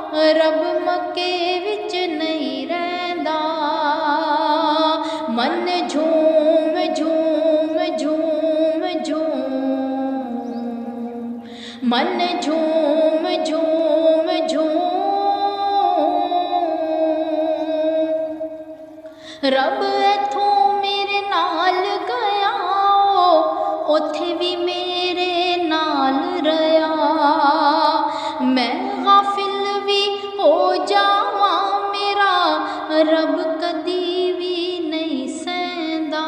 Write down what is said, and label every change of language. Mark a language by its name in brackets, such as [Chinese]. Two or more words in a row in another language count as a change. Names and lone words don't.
[Punjabi] ਰੱਬ ਮੱਕੇ ਵਿਚ ਨਹੀਂ ਰਹਿੰਦਾ। [Hindi] मन झूम झूम झूम झूम, मन झूम झूम झूम। [Punjabi] ਰੱਬ ਇੱਥੋਂ ਮੇਰੇ ਨਾਲ ਗਿਆ, ਉੱਥੇ ਭੀ ਮੇਰੇ ਨਾਲ ਰਿਹਾ। ਮੈਂ ਗ਼ਾਫ਼ਿਲ ਭੀ ਹੋ ਜਾਵਾਂ, ਮੇਰਾ ਰੱਬ ਕਦੀ ਭੀ ਨਹੀਂ ਸਹਿੰਦਾ।